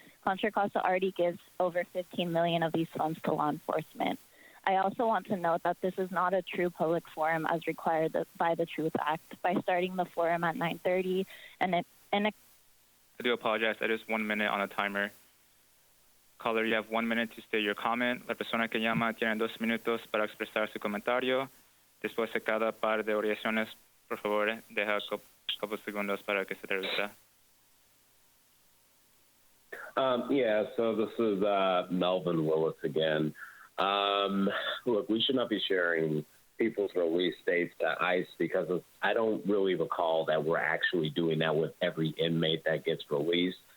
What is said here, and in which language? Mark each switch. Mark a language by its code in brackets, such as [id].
[en] Contra Costa already gives over $15 million of these funds to law enforcement. I also want to note that this is not a true public forum as required by the Truth Act. By starting the forum at 9:30 I do apologize. That is 1 minute on a timer. Caller, you have 1 minute to state your comment. [es] La persona que llama tiene 2 minutos para expresar su comentario. Después de cada par de oraciones, por favor, deja couple segundos para que se traduzca. [en] Yeah, so this is Melvin Willis again. Look, we should not be sharing people's release dates to ICE because I don't really recall that we're actually doing that with every inmate that gets released.